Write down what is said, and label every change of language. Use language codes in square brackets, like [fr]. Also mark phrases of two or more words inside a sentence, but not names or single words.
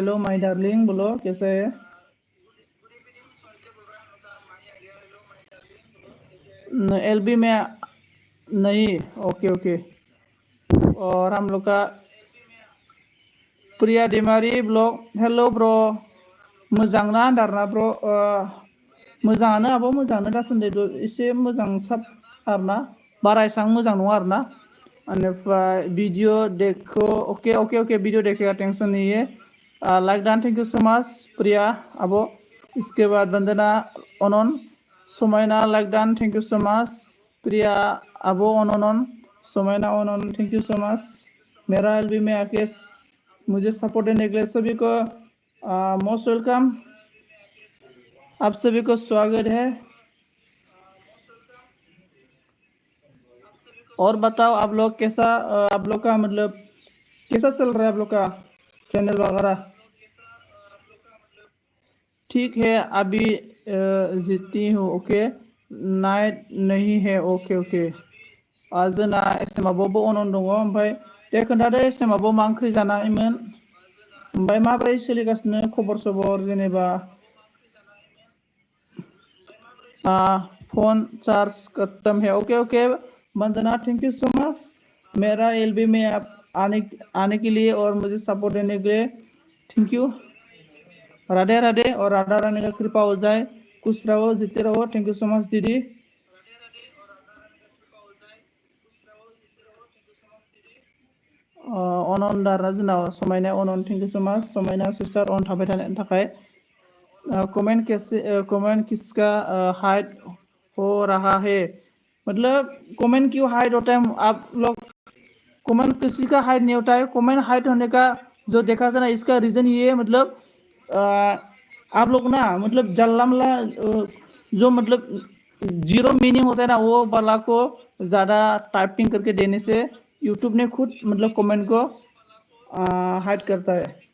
[hi] हेलो माही डार्लिंग, बोलो कैसे है? एलबी में नहीं। ओके। और हम लोग का प्रिया डिमारी ब्लॉग। [en] hello bro, [brx] मोजां ना दारना ब्रो? मोजाङानो आब' मोजाङानो दासान्दि एसे मोजां साब आरोना, बारा एसेबां मोजां नङा आरोना। [hi] बेनिफ्राय वीडियो देखो। ओके वीडियो देखेगा, टेंशन नहीं है। [en] like done, thank you so much [hi] प्रिया अब। इसके बाद [brx] वंदना अनन समायना [en] like done, thank you so much प्रिया अब [brx] अनन समायना अनन, [en] thank you so much. [hi] मेरा एलबी में आके मुझे सपोर्ट देने के लिए सभी को [en] most welcome. [hi] आप सभी को स्वागत है। और बताओ आप लोग कैसा आप लोग का मतलब कैसा चल रहा है आप लोग का चैनल वगैरह? ठीक है अभी जीती हूँ ओके नाइट नहीं है ओके ओके [brx] जोंना एसएमआबो अन दङ ओमफ्राय दे खोन्थादो एसएमआबो मा ओंख्रि जानायमोन ओमफ्राय माबोरै सोलिगासिनो खबर सबर जेनेबा [hi] फोन चार्ज खत्म है ओके ओके वंदना [en] thank you so much [hi] मेरा एलबी में आप आने के लिए और मुझे सपोर्ट देने के लिए [en] thank you [hi] राधे राधे और राधा रानी का कृपा हो जाए खुश रहो जीते रहो [en] thank you so much [hi] दीदी [brx] अनन दारा जोंनाव समायना अनन [en] thank you so much [brx] समायना सिस्टार अन थाबाय थानायनि थाखाय [hi] कमेंट कैसे कमेंट किसका हाइड हो रहा है मतलब कमेंट क्यों हाइड होता है आप लोग कमेंट किसी का हाइड नहीं होता है कमेंट हाइड होने का जो देखा था ना इसका रीज़न ये है मतलब आप लोग ना मतलब जल्लामला जो मतलब [en] zero meaning [hi] होता है ना वो वाला को ज़्यादा टाइपिंग करके देने से यूट्यूब ने खुद मतलब कमेंट को हाइड करता है